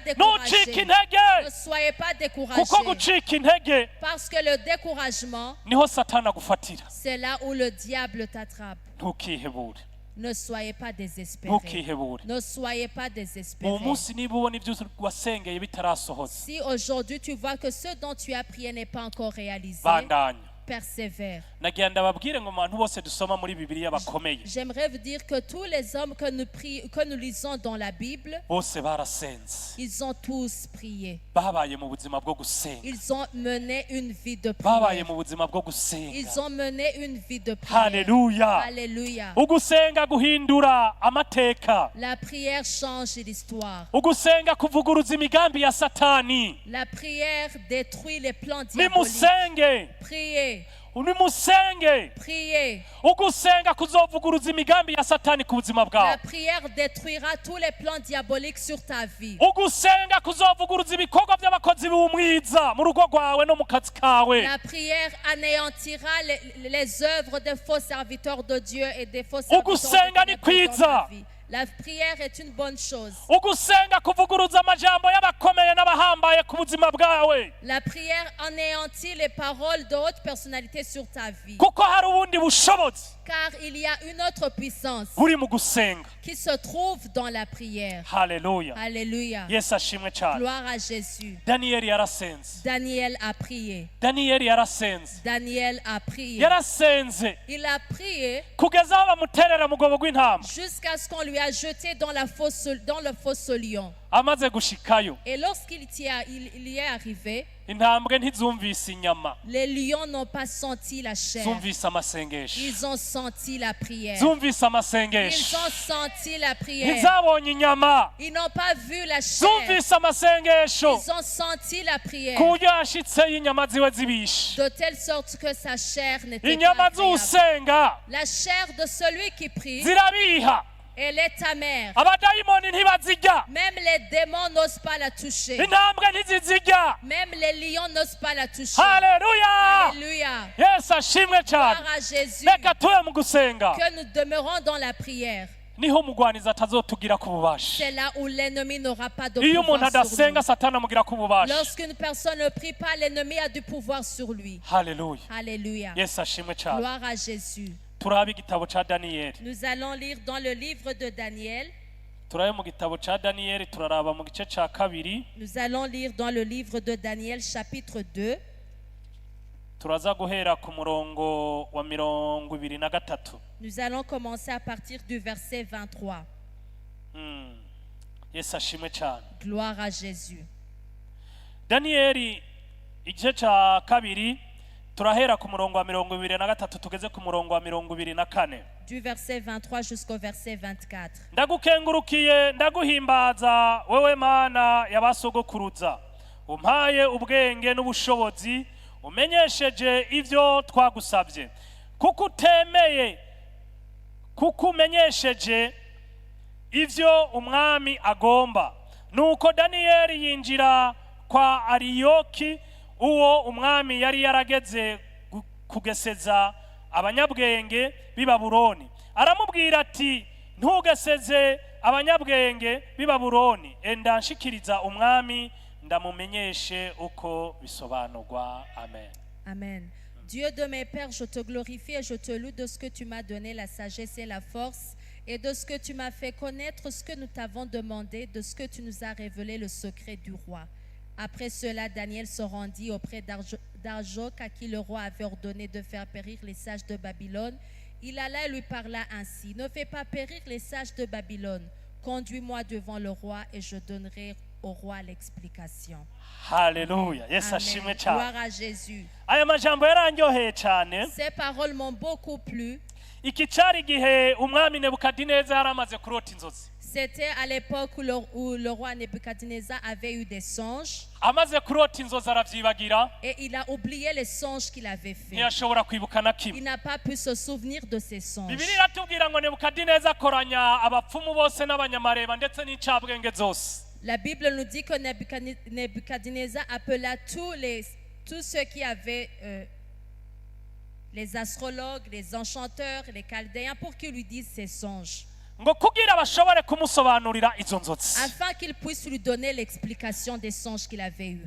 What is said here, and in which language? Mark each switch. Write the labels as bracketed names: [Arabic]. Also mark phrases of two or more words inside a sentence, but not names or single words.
[Rundi] ntucike [French] découragés. [Rundi] intege, [French] Ne soyez pas [Rundi] kuko [French] découragés. [Rundi] gucika intege [French] Parce que le découragement, [Rundi] niho satani agufatira. [French] c'est là où le diable t'attrape. [Rundi] Ntukihebure, [French] Ne soyez pas désespérés. [Rundi] ntukihebure. [French] Ne soyez pas [Rundi] uwo [French] désespérés. [Rundi] munsi niba ubona ibyo wasengeye bitarasohoza, [French] Si aujourd'hui tu vois que ce dont tu as prié n'est pas encore réalisé, [Rundi] bandanya. [French] persévère. [Rundi] nagira ndababwire ngo mu bantu bose dusoma muri Bibiliya bakomeye, [French] J'aimerais vous dire que tous les hommes que nous lisons dans la Bible, [Rundi] bose barasenze, [French] ils ont tous prié. [Rundi] babaye mu buzima bwo gusenga, [French] Ils ont mené une vie de [Rundi] babaye [French] prière. [Rundi] mu buzima bwo gusenga. [French] Ils ont mené une vie de prière. [Rundi] Haleluya. [French] Alléluia. [Rundi] Ugusenga guhindura amateka, [French] La prière change l'histoire. [Rundi] ugusenga kuvuguruza imigambi ya satani. [French] La prière détruit les plans diaboliques. [Rundi] Nimusenge, [French] Priez, [Rundi] nimusenge. [French] priez. [Rundi] Ugusenga kuzovuguruza imigambi ya satani ku buzima [French] La [Rundi] bwawe. [French] prière détruira tous les plans diaboliques sur ta vie. [Rundi] Ugusenga kuzovuguruza ibikorwa by'abakozi b'umwiza mu rugo rwawe no mu kazi kawe. [French] La prière anéantira les œuvres des faux serviteurs de Dieu et des faux serviteurs [Rundi] Ugusenga [French] de [Rundi] ni [French] ténèbres dans [Rundi] kwiza. [French] ta vie. La prière est une bonne chose. [Rundi] Ugusenga kuvuguruza amajambo y'abakomeye n'abahambaye ku buzima bwawe, [French] La prière anéantit les paroles de haute personnalité sur ta vie. [Rundi] kuko hari ubundi bushobozi [French] Car il y a une autre puissance [Rundi] buri mu gusenga. [French] qui se trouve dans la prière. [Rundi] Haleluya. [French] Alléluia. [Rundi] Yesu ashimwe cyane. [French] Gloire à Jésus. [Rundi] Daniyeli yarasenze, [French] Daniel a prié. [Rundi] Daniyeli yarasenze, [French] Daniel a prié. [Rundi] yarasenze [French] Il a prié [Rundi] kugeza aho bamuterera mu rwobo rw'intama. [French] jusqu'à ce qu'on lui a jeté dans le fosse lion. [Rundi] Amaze gushikayo, [French] Et lorsqu'il y est arrivé, [Rundi] intambwe ntizumvise inyama, [French] les lions n'ont pas senti la chair. [Rundi] zumvise amasengesho, [French] Ils ont senti la prière. [Rundi] zumvise [French] Ils [Rundi] amasengesho, [French] ont senti la prière. [Rundi] ntizabonye inyama, [French] Ils n'ont pas vu la chair. [Rundi] zumvise amasengesho, [French] Ils ont senti la prière. [Rundi] ku buryo yashitseyo inyama ziwe zibishe. [French] De telle sorte que sa chair n'était pas [Rundi] Inyama [French] agréable. [Rundi] z'usenga [French] La chair de celui qui prie, [Rundi] zirabiha, [French] elle est amère. [Rundi] abadayimoni ntibazirya, [French] Même les démons n'osent pas la toucher. [Rundi] intambwe ntizizirya. [French] Même les lions n'osent pas la toucher. [Rundi] Haleluya. [French] Alléluia. [Rundi] Yesu ashimwe cyane. [French] Gloire à Jésus. [Rundi] Reka tube mu gusenga, [French] Que nous demeurons dans la prière. [Rundi] niho umugwaniza atazotugira ku bubasha. [French] C'est là où l'ennemi n'aura pas de [Rundi] Iyo umuntu [French] pouvoir sur [Rundi] adasenga [French] lui. [Rundi] satani amugira ku bubasha. [French] Lorsqu'une personne ne prie pas, l'ennemi a du pouvoir sur lui. [Rundi] Haleluya. [French] Alléluia. [Rundi] Yesu ashimwe cyane. [French] Gloire à Jésus. [Rundi] Turabe igitabo ca Daniyeli. [French] Nous allons lire dans le livre de Daniel. [Rundi] Turabe mu gitabo ca Daniyeli, turaraba mu gice ca kabiri. [French] Nous allons lire dans le livre de Daniel chapitre 2. [Rundi] Turaza guhera ku murongo wa 23. [French] Nous allons commencer à partir du verset 23. [Rundi] Yesu ashimwe cyane. [French] Gloire à Jésus. [Rundi] Daniyeli igice ca kabiri turahera ku murongo wa 23 tugeze ku murongo wa 24. [French] Du verset 23 jusqu'au verset 24. [Rundi] Ndagukengurukiye ndaguhimbaza wewe Mana yabasogokuruza, umpaye ubwenge n'ubushobozi, umenyesheje ivyo twagusabye, kuko umenyesheje ivyo umwami agomba. Nuko Daniyeli yinjira kwa Ariyoki, uwo umwami yari yarageze kugeseza abanyabwenge b'i Babuloni. Aramubwira ati ntugaseze abanyabwenge b'i Babuloni, enda nshikiriza umwami ndamumenyeshe uko bisobanurwa. Amen. Amen. [French] Dieu de mes pères, je te glorifie et je te loue de ce que tu m'as donné la sagesse et la force, et de ce que tu m'as fait connaître ce que nous t'avons demandé, de ce que tu nous as révélé le secret du roi. Après cela, Daniel se rendit auprès d'Arjoc, à qui le roi avait ordonné de faire périr les sages de Babylone. Il alla et lui parla ainsi: ne fais pas périr les sages de Babylone. Conduis-moi devant le roi et je donnerai au roi l'explication. [Rundi] Haleluya. Yesu Amen. ashimwe cyane. [French] Gloire à Jésus. [Rundi] Aya majambo yarandyoheye cyane. [French] Ces paroles m'ont beaucoup plu. [Rundi] Iki cyari igihe umwami Nebukadineza yaramaze kurota inzozi. [French] C'était à l'époque où le roi Nebuchadnezzar avait eu des songes. [Rundi] Amaze kurota inzozi aravyibagira. [French] Et il a oublié les songes qu'il avait faits. [Rundi] Ntiyashobora kwibuka na [French] Il [Rundi] kimwe. [French] n'a pas pu se souvenir de ces songes. [Rundi] Bibiliya iratubwira ngo Nebukadineza akoranya abapfumu bose n'abanyamareba ndetse n'incabwenge zose. [French] La Bible nous dit que Nebuchadnezzar appela tous ceux qui avaient les astrologues, les enchanteurs, les chaldéens pour qu'ils lui disent ses songes. [Rundi] Ngo kugira bashobore kumusobanurira izo nzozi. [French] Afin qu'ils puissent lui donner l'explication des songes qu'il avait eus.